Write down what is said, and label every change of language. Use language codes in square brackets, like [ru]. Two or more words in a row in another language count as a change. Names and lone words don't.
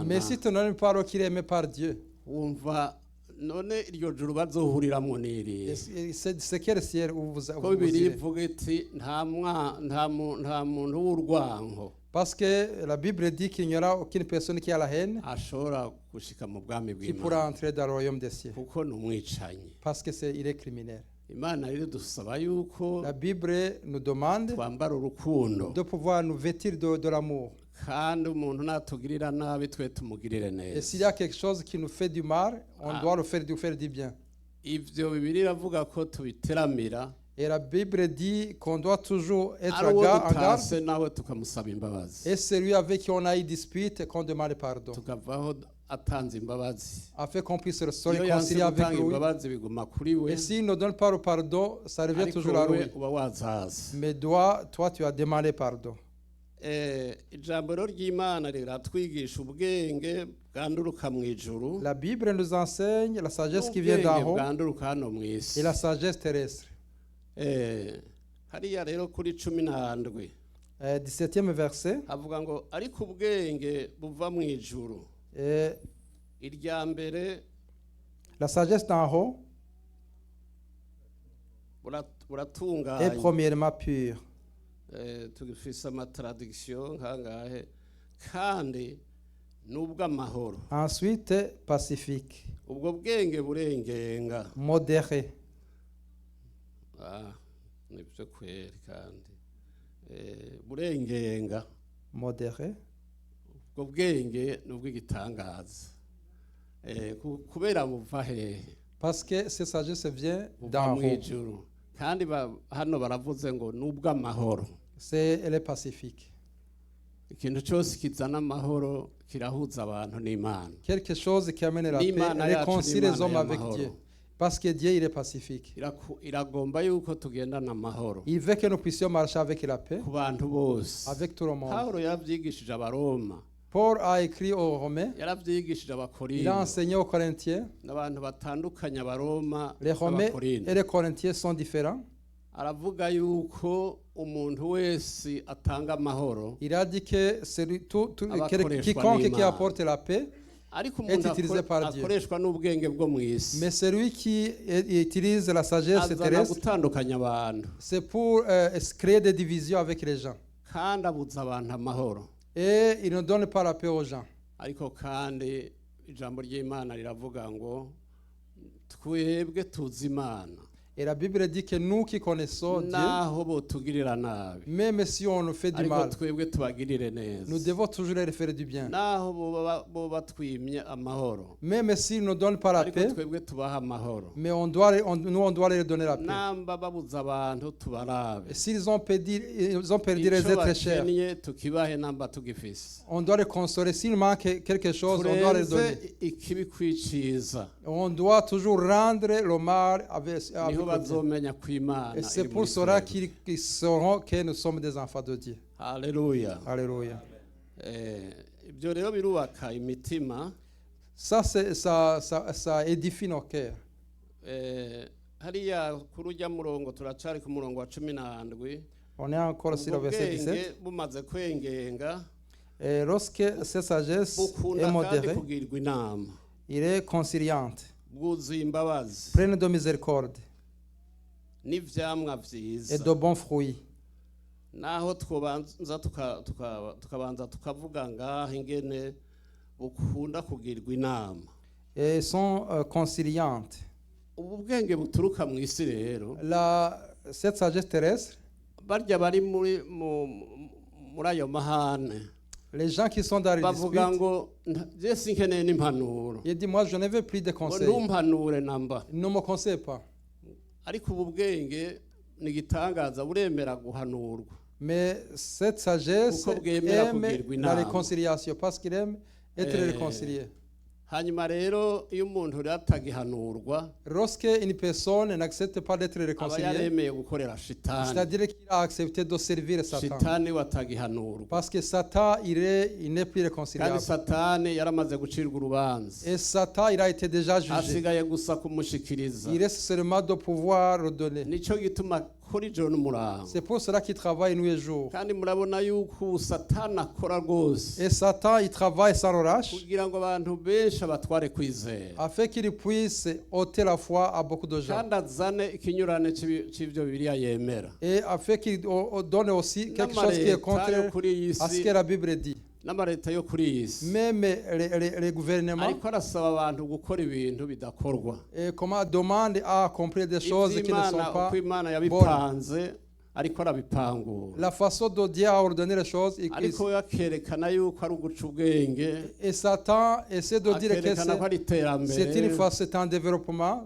[fr] Mais si tu ne l'aimes pas, alors qu'il est aimé par Dieu, [rn] wumva none iryo juru bazohuriramwo n'iriye [fr] c'est quel ciel où vous [rn] ko [fr] vous [rn] bibiri [fr] irez? [rn] ivuga iti nta muntu w'urwanko [fr] Parce que la Bible dit qu'il n'y aura aucune personne qui a la haine [rn] ashobora gushika mu bwami [fr] qui pourra [rn] bw'imana [fr] entrer dans le royaume des cieux. [rn] kuko ni umwicanyi [fr] Parce que il est criminel. [rn] imana rero dusaba yuko [fr] La Bible nous demande [rn] twambara urukundo [fr] de pouvoir nous vêtir de l'amour. [rn] kandi umuntu natugirira nabi twe tumugirire [fr] Et s'il y [rn] neza [fr] a quelque chose qui nous fait du mal, on doit le faire du bien. [rn] ivyo bibiri iravuga ko tubiteramira [fr] Et la Bible dit qu'on doit toujours être [rn] ari uwo [fr] en garde [rn] dutase nawe tukamusaba imbabazi [fr] et celui avec qui on a eu dispute, qu'on demande pardon, [rn] tukavaho atanze imbabazi [fr] afin qu'on puisse se [rn] iyo yanse [fr] réconcilier avec [rn] gutanga [fr] lui. [rn] imbabazi biguma kuri we [fr] Et s'il ne donne pas le pardon, ça revient [rn] ariko [fr] toujours à [rn] wowe [fr] lui. [rn] uba wazaza [fr] Mais toi, tu as demandé pardon. [rn] ijambo rero ry'imana riratwigisha ubwenge bwanduruka mu ijuru [fr] La Bible nous enseigne la sagesse qui vient [rn] n'ubwenge [fr] d'en haut [rn] bwanduruka hano mu isi [fr] et la sagesse terrestre. [rn] hariya rero kuri 17 [fr] 17e verset. [rn] havuga ngo ariko ubwenge buva mu ijuru [fr] Et [rn] irya mbere [fr] la sagesse d'en haut est [rn] buratunganye [fr] premièrement pure. [rn] tugifise amatradiction nkangahe kandi n'ubw'amahoro [fr] Ensuite, pacifique, [rn] ubwo bwenge burengenga [fr] modéré, [rn] nibyo kweri kandi burengenga [fr] modéré, [rn] ubwo bwenge ni ubw'igitangaza kubera buva hehe [fr] parce que cette sagesse vient [rn] buva [fr] d'en [rn] mu [fr] haut. [rn] ijuru kandi hano baravuze ngo ni ubw'amahoro [fr] Elle est pacifique. [rn] ikintu cyose kizana amahoro kirahuza abantu n'imana [fr] Quelque chose qui amène la [rn] N'Imana [fr] paix, [rn] yacu [fr] réconcilie [rn] n'Imana [fr] les hommes avec [rn] y'amahoro. [fr] Dieu. Parce que Dieu, il est pacifique. [rn] iragomba yuko tugendana amahoro [fr] Il veut que nous puissions marcher avec la paix, [rn] ku bantu bose [fr] avec tout le monde. [rn] pawulo yarabyigishije abaroma [fr] Paul a écrit aux Romains, [rn] yarabyigishije [fr] il a [rn] abakorinto [fr] enseigné aux Corinthiens. [rn] n'abantu batandukanye abaroma [fr] Les Romains [rn] n'abakorinto [fr] et les Corinthiens sont différents. [rn] aravuga yuko umuntu wese atanga amahoro [fr] Il a dit que [rn] Abakoreshwa [fr] quiconque qui [rn] n'Imana. [fr] apporte la paix, [rn] ariko [fr] est [rn] umuntu [fr] utilisé par Dieu. [rn] akoreshwa n'ubwenge bwo mu isi [fr] mais celui qui utilise la sagesse [rn] azana [fr] terrestre, [rn] gutandukanya abantu [fr] c'est pour créer des divisions avec les gens. [rn] kandi abuza abantu amahoro [fr] Et il ne donne pas la paix aux gens. [rn] ariko kandi ijambo ry'imana riravuga ngo twebwe tuzi imana [fr] Et la Bible dit que nous qui connaissons Dieu, [rn] naho botugirira nabi [fr] même si on nous fait du [rn] ariko [fr] mal, [rn] twebwe tubagirire [fr] nous [rn] neza [fr] devons toujours leur faire du bien. [rn] naho bo batwimye amahoro [fr] Même s'ils ne donnent pas la [rn] ariko [fr] paix, [rn] twebwe tubaha amahoro [fr] mais nous, on doit leur donner la paix. [rn] namba babuza abantu tubarabe [fr] Et s'ils ont perdu les [rn] icyo [fr] êtres chers, [rn] bakennye tukibahe namba tugifise [fr] on doit les consoler. S'il manque quelque chose, on doit les [rn] turenze [fr] donner. [rn] ikibi kwiciza [fr] On doit toujours rendre le mal avec [rn] niho [fr] le bien. [rn] bazomenya ko imana [fr] Et c'est [rn] iri [fr] pour [rn] muri [fr] cela [rn] twebwe. [fr] qu'ils sauront que nous sommes des enfants de Dieu. [rn] haleluya [fr] Alléluia. [rn] ibyo rero birubaka imitima [fr] Ça édifie nos cœurs. [rn] hariya kuri ujya murongo turacari ku murongo wa 17 [fr] On est encore sur le [rn] ubwo [fr] verset [rn] bwenge [fr] 17. [rn] bumaze kwengenga [fr] Et lorsque cette sagesse [rn] bukunda [fr] est [rn] kandi [fr] modérée, [rn] kugirwa inama [fr] il est conciliante, [rn] bwuzuye imbabazi [fr] pleine de miséricorde [rn] n'ivyamwa [fr] et [rn] vyiza [fr] de bons fruits. [rn] naho twobanza tukabanza tukavuga ngaho ingene bukunda kugirwa inama [fr] Et sont conciliantes. [rn] ubu bwenge buturuka mu isi rero [fr] Cette sagesse terrestre, [rn] barya bari muri ayo mahane [fr] les gens qui sont dans les [rn] bavuga [fr] disputes, [rn] ngo je sinkeneye n'impanuro [fr] il dit, moi je ne veux plus de [rn] ngo [fr] conseils. [rn] ntumpanure namba [fr] Ne me conseille pas. [rn] ariko ubu bwenge ni igitangaza buremera guhanurwa [fr] Mais cette sagesse [rn] Kuko bwemera [fr] aime [rn] kugirwa [fr] la [rn] inama. [fr] réconciliation parce qu'il aime être réconcilié. [rn] hanyuma rero iyo umuntu rero atagihanurwa [fr] Lorsque une personne n'accepte pas d'être [rn] aba [fr] réconciliée, [rn] yaremeye gukorera shitani. [fr] c'est-à-dire qu'il a accepté de servir Satan. [rn] Shitani watagihanurwa [fr] Parce que Satan, il n'est plus [rn] kandi [fr] réconciliable. [rn] satani yaramaze gucirwa urubanza, [fr] Et Satan, il a été déjà jugé. [rn] hasigaye gusa kumushikiriza. [fr] Il reste seulement de pouvoir redonner. [rn] Nico gituma kuri ijoro n'umurango, [fr] C'est pour cela qu'il travaille nuit et jour. [rn] kandi murabona yuko satani akora rwose [fr] Et Satan, il travaille sans relâche [rn] kugira ngo abantu benshi abatware kwizera, [fr] afin qu'il puisse ôter la foi à beaucoup de gens. [rn] kandi azane ikinyurane c'ivyo Bibiliya yemera. [fr] Et afin qu'il donne aussi quelque chose qui est [rn] N'amareta yo [fr] contraire [rn] kuri iyi [fr] à ce [rn] si [fr] que la Bible dit. [rn] n'amareta yo kuri iyi si [fr] Même les gouvernements [rn] ariko arasaba abantu gukora ibintu bidakorwa. [fr] comment demandent à accomplir des choses qui ne sont [rn] Ivy'Imana [fr] pas [rn] uko Imana [fr] bonnes. [rn] yabipanze ariko arabipangura, [fr] La façon dont Dieu a ordonné les choses. [rn] ariko we akerekana yuko ari uguca ubwenge, [fr] Et Satan essaie de dire que [rn] akerekana ko ari [fr] c'est une [rn] iterambere, [fr] phase, c'est un développement.